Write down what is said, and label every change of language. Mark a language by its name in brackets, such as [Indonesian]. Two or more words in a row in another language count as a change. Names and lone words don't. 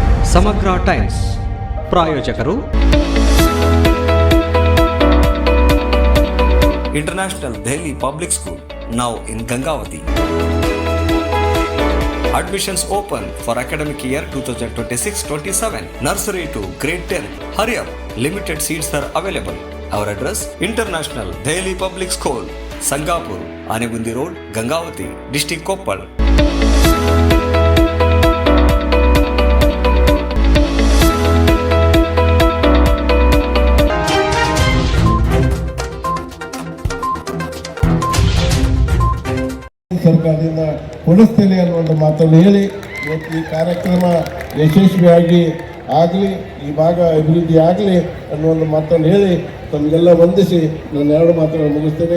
[Kannada] ಸಮಗ್ರ ಟೈಮ್ಸ್ ಪ್ರಾಯೋಜಕರು ಇಂಟರ್ನ್ಯಾಷನಲ್ ದೆಹಲಿ ಪಬ್ಲಿಕ್ ಸ್ಕೂಲ್, [English] now in Gangavati. Admissions open for academic year 2026-27. Nursery to grade 10. Hurry up, limited seats are available. Our address, International Dehli Public School, Sangapur, Anegundi Road, Gangavati, District Koppal. [Kannada] ಸರ್ಕಾರದಿಂದ ಕೊಡಿಸ್ತೇನೆ ಅನ್ನುವಂಥ ಮಾತನ್ನು ಹೇಳಿ ಇವತ್ತು ಈ ಕಾರ್ಯಕ್ರಮ ಯಶಸ್ವಿಯಾಗಿ ಆಗಲಿ, ಈ ಭಾಗ ಅಭಿವೃದ್ಧಿ ಆಗಲಿ ಅನ್ನುವಂಥ ಮಾತನ್ನು ಹೇಳಿ ತಮಗೆಲ್ಲ ವಂದಿಸಿ ನಾನು ಎರಡು ಮಾತುಗಳನ್ನು ಮುಗಿಸ್ತೇನೆ.